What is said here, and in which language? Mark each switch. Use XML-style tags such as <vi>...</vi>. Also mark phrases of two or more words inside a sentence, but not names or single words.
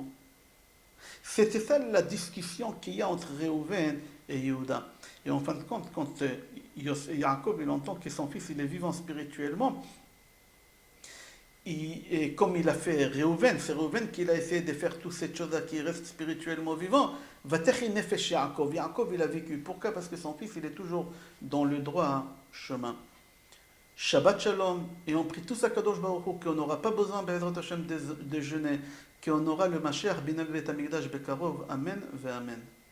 <fr>C'était ça la discussion qu'il y a entre Reuven et Yehuda. Et en fin de compte, quand Yaakov il entend que son fils il est vivant spirituellement, et comme il a fait Reuven, c'est Reuven qui a essayé de faire toutes ces choses-là qui restent spirituellement vivants.</fr> <he>ותחי נפש יעקב.</he> <fr>Yaakov il a vécu. Pourquoi? Parce que son fils il est toujours dans le droit chemin.</fr> <he>שבת שלום.</he> <fr>Et on prie tous à</fr> <he>קדוש ברוך הוא</he> <fr>qu'on n'aura pas besoin</fr> <he>בעזרת השם</he> <fr>de jeûner, qu'on aura le</fr> <he>משיח בנין בית המקדש בקרוב. אמן ואמן.</he>